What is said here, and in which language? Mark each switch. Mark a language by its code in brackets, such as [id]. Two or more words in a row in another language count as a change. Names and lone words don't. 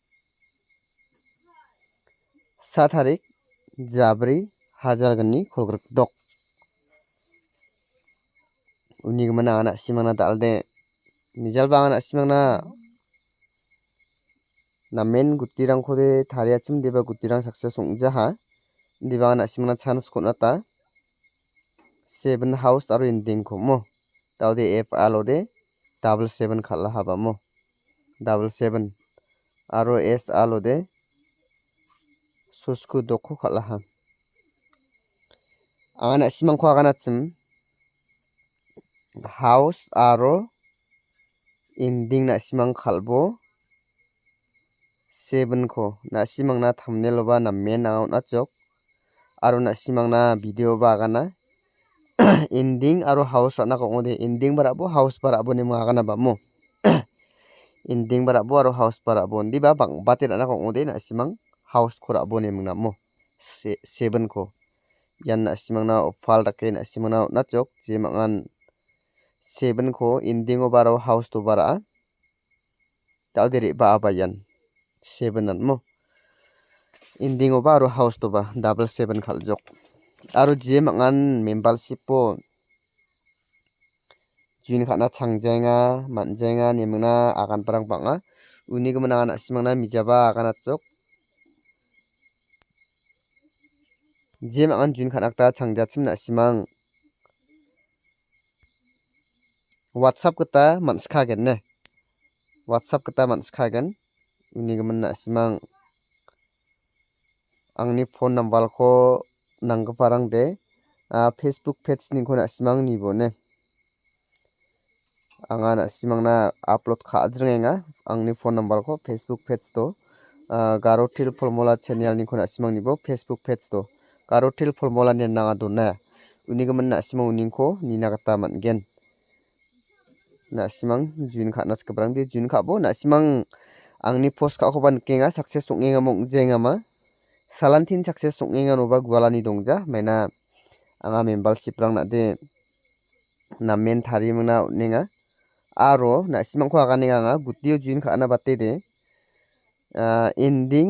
[grt] 7 tarik Jabri hajalgani khogrok dok uni gmana ana simangna dalde mijal ba ana simangna namen gutirangko de tariachim deba gutirang success ongjaha diba ana simangna chance khonata 7 house aro ending ko mo tawde f alode 77 khala haba mo 77 aro s alode susku dokho khala ha ana simangko aganachim house aro ending na simang khalbo 7 ko na simangna thumbnail ba na [en] main account [grt] achok aro na simangna video ba agana ending aro house rana ko ngode ending barabo house barabo ni magana ba mo ending barabo aro house barabo ndi ba bang bate rana ko ngode na simang house khora bo ni mungna mo 7 ko yan na simangna fal rake na simangna nachok je mangan 7 ko ending o baro house to bara tawdere ba abayan 7 an mo ending o baro house to ba 77 khaljok aro je mangan membership po jin khana changjenga manjenga nimna agan parang banga uni gmana ana simangna mijaba agan achok je mangan jin khana ta changjachim na simang WhatsApp kata manskhagen ne WhatsApp kata manskhagen uni gmana simang angni [en] phone number [grt] ko nangparang de Facebook page ni ko na simang nibo ne anga na simangna upload khajrenga angni [en] phone number [grt] ko Facebook page to garotil formula channel ni ko na simang nibo Facebook page to garotil formula ni nanga donna uni gmana simang uningko nina kata mangen na simang jun khana skabrang de jun khabo na simang angni post ka khoban kenga success songenga mong jenga ma salantin success songenga no ba gwalani dongja maina anga membership rang na de na main thari muna ninga aro na simangko agani anga gutio jun khana batte de ending